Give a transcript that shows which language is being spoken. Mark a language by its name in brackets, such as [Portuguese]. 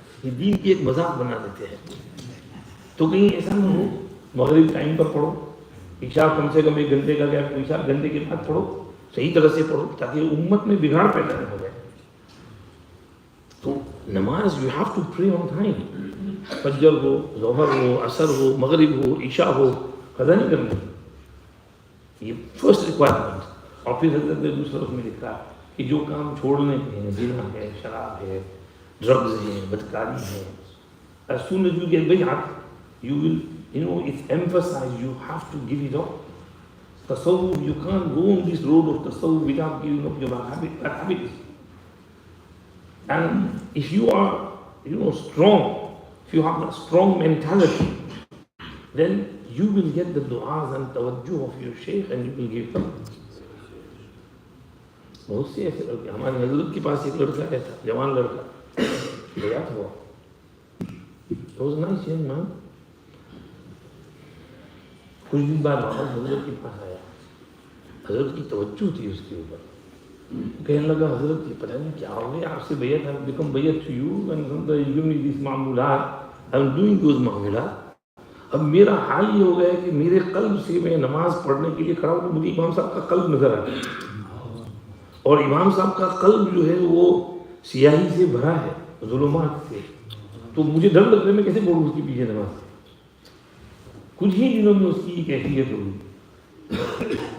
[Hindi] ये दीन की एक मजाक बना देते हैं. तो कहीं ऐसा ना हो, मगरिब टाइम पर पढ़ो, ईशा कम से कम 1 घंटे का गैप, ईशा घंटे के बाद पढ़ो, सही तरह से पढ़ो, ताकि उम्मत में बिगाड़ पैदा न हो जाए. तो नमाज [English] You have to pray on time. [Hindi] फजर हो, ज़ोहर हो, असर हो, मगरिब हो, ईशा हो, कदा नहीं करना. ये [English] First requirement. [Hindi] और फिर हज़रत ने दूसरा उसमें लिखा कि जो काम छोड़ने के हैं, जिना है, शराब है, ड्रग्स हैं, बदकारी है, [English] as soon as you get bay'at, you will, it's emphasized, you have to give it up. Tasawwuf, you can't go on this road of tasawwuf without giving up your bad habits. And if you are, strong, if you have a strong mentality, then you will get the du'as and tawajjuh of your shaykh and you will give them. [Hindi] बहुत से ऐसे लड़के, हमारे हजरत के पास एक लड़का आया था, जवान लड़का, गया था वो. [English] It was a nice young man. [Hindi] कुछ दिन बाद वापस हजरत के पास आया. हजरत की तवज्जो थी उसके ऊपर. कहने लगा, हजरत ये पता नहीं क्या हो गया, आपसे बैयत, [English] I have become bayat to you and sometimes you give me this मामूलात, I am doing those मामूलात. [Hindi] अब मेरा हाल ये हो गया कि मेरे कल्ब से मैं नमाज पढ़ने के लिए खड़ा हूँ तो मुझे इमाम साहब का कल्ब नजर आता है. और इमाम साहब का कल्ब जो है वो सियाही से भरा है, जुल्मात से. तो मुझे डर लग रहा है मैं कैसे पढ़ूँ उसके पीछे नमाज. कुछ ही दिनों में उसकी कैफियत होगी.